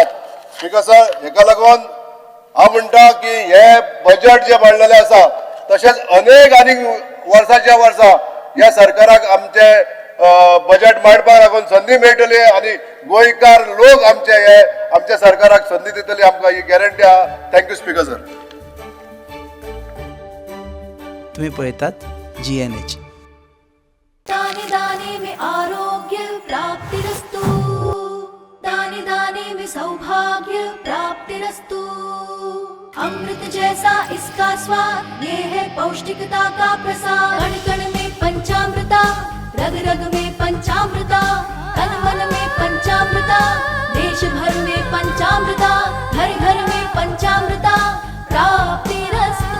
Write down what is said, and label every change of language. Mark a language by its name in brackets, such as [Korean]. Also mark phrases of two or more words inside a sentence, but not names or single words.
[English] speaker sir, [Konkani] हेका लागून हांव म्हणटा की हे बजेट जे मांडलेले आसा तशेंच अनेक आनीक वर्साच्या वर्सा ह्या सरकाराक आमचे बजेट मांडपाक लागून संदी मेळटली आनी गोंयकार लोक आमचे हे आमच्या सरकाराक संदी दितली आमकां ही गॅरंटी आहा. [English] thank you speaker sir. [Konkani] तुम्ही पळयतात GNH. [Hindi] दाने दाने में आरोग्य प्राप्तिरस्तु, दाने दाने में सौभाग्य प्राप्तिरस्तु. अमृत जैसा इसका स्वाद, ये है पौष्टिकता का प्रसाद. कण कण में पंचामृता, रग रग में पंचामृता, तन मन में पंचामृता, देश भर में पंचामृता, घर घर में पंचामृता प्राप्तिरस्तु.